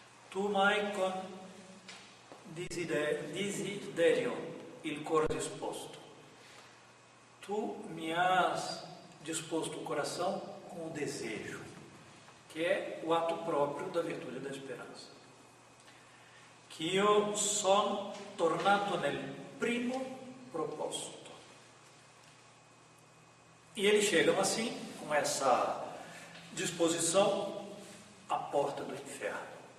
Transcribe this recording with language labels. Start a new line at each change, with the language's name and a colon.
Italian: Tu m'hai con desiderio il cor disposto.
Portuguese: Tu me has disposto o coração com o desejo, que é o ato próprio da virtude da esperança.
Italian: Que io sono tornato nel primo proposito.
Portuguese: E eles chegam assim, com essa disposição, à porta do inferno.